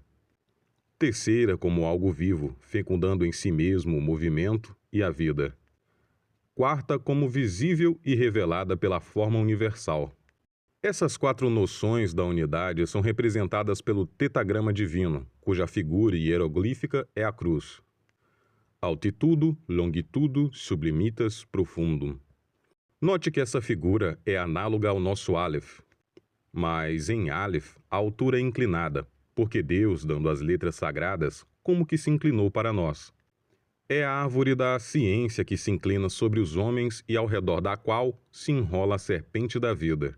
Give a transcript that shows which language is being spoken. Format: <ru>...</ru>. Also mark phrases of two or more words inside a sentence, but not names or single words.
<pt>Terceira, como algo vivo, fecundando em si mesmo o movimento e a vida. Quarta, como visível e revelada pela forma universal. Essas 4 noções da unidade são representadas pelo tetagrama divino, cuja figura hieroglífica é a cruz.</pt> <la>Altitudo, longitudo, sublimitas, profundum.</la> <pt>Note que essa figura é análoga ao nosso Aleph, mas em Aleph a altura é inclinada, porque Deus, dando as letras sagradas, como que se inclinou para nós. É a árvore da ciência que se inclina sobre os homens e ao redor da qual se enrola a serpente da vida.</pt>